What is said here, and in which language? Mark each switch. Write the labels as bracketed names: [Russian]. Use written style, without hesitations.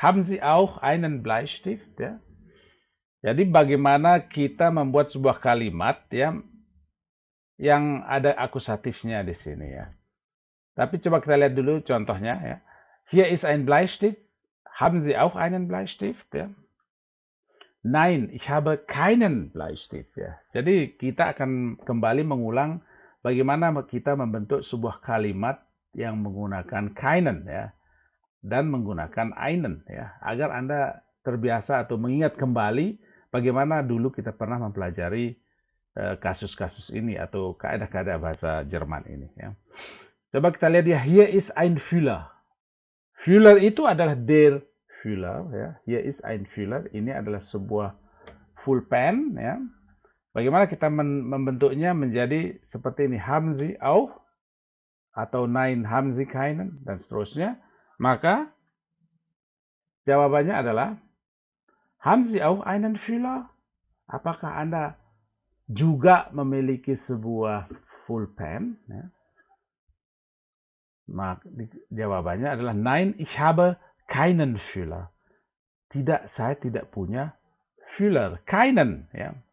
[German] Haben Sie auch einen Bleistift? [Indonesian] Ya. Jadi bagaimana kita membuat sebuah kalimat ya yang ada akusatifnya di sini ya. Tapi coba kita lihat dulu contohnya ya. [German] Hier ist ein Bleistift. Haben Sie auch einen Bleistift? Ja? Nein, ich habe keinen Bleistift. [Indonesian] Ya. Jadi kita akan kembali mengulang bagaimana kita membentuk sebuah kalimat yang menggunakan keinen ya dan menggunakan einen ya agar Anda terbiasa atau mengingat kembali bagaimana dulu kita pernah mempelajari kasus-kasus ini atau kaedah-kaedah bahasa Jerman ini ya. Coba kita lihat ya, [German] hier ist ein Füller. [Indonesian] Füller itu adalah der Füller ya. [German] Hier ist ein Füller. [Indonesian] Ini adalah sebuah pulpen ya. Bagaimana kita membentuknya menjadi seperti ini, [German] haben Sie auch [Indonesian] atau [German] nein haben Sie keinen [Indonesian] dan seterusnya. Maka jawabannya adalah [German] haben Sie auch einen Füller? [Indonesian] Apakah Anda juga memiliki sebuah pulpen ya? Maka jawabannya adalah [German] nein, ich habe keinen Füller. [Indonesian] Tidak, saya tidak punya Füller. Keinen ya.